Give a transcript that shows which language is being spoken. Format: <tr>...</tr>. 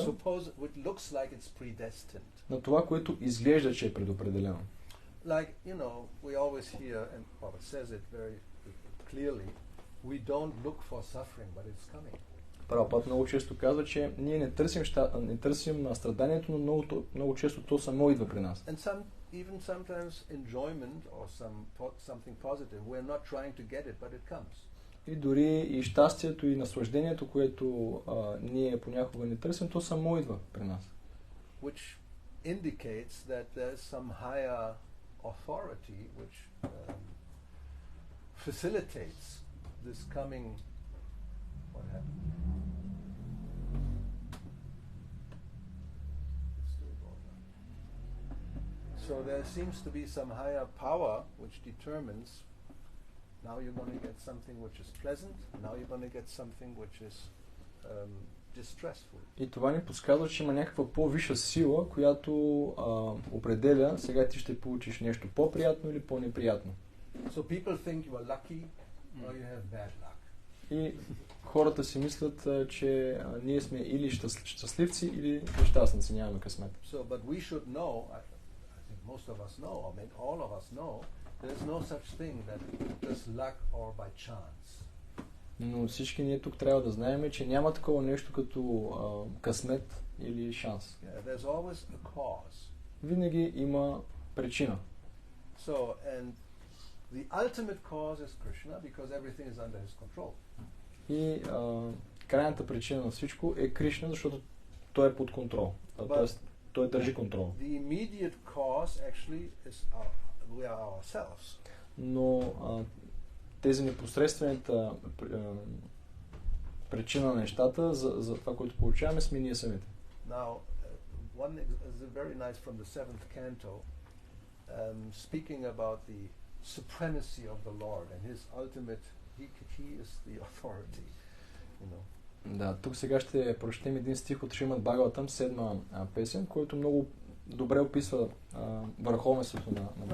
<en>It looks like it's predestined.</en> <bg>на това, което изглежда, че е предопределено.</bg> <en>Like, we always hear, and Prabhupada says it very clearly, we don't look for suffering, but it's coming.</en> <bg>Прабхупада много често казва, че ние не търсим страданието, но много често то само идва при нас.</bg> <en>And even sometimes enjoyment or something positive, we're not trying to get it, but it comes.</en> <bg>И дори и щастието и наслаждението, което ние понякога не търсим, то само идва при нас.</bg> <en>Which indicates that there's some higher authority which facilitates this coming. What happened? It's still going on. So there seems to be some higher power which determines now you're going to get something which is pleasant, now you're going to get something which is distressful.</en> <bg>И това ни подсказва, че има някаква по-висша сила, която определя сега ти ще получиш нещо по-приятно или по-неприятно.</bg> <en>So people think you are lucky or you have bad luck.</en> <bg>И хората си мислят, че ние сме или щастливци, или нещастници, нямаме късмет.</bg> <en>So, but we should know, I think most of us know, or maybe all of us know, there's no such thing that just luck or by chance.</en> <bg>Но всички ние тук трябва да знаем, че няма такова нещо като късмет или шанс.</bg> <en>Yeah, there's always a cause.</en> <bg>Винаги има причина.</bg> <en>So, and the ultimate cause is Krishna because everything is under his control.</en> <bg>И крайната причина на всичко е Кришна, защото той е под контрол. Тоест, той държи контрол.</bg> <en>The immediate cause actually is we are ourselves.</en> <bg>Но тези непосредствената причина на нещата за това, което получаваме, сме ние самите.</bg> <en>Now, one is very nice from the 7th canto, speaking about the supremacy of the Lord and his ultimate, he is the authority, you know.</en> <bg>Да, тук сега ще прочетем един стих от Шримад Бхагаватам, 7-ма песен, който много добре описва върховенството на Бога.</bg>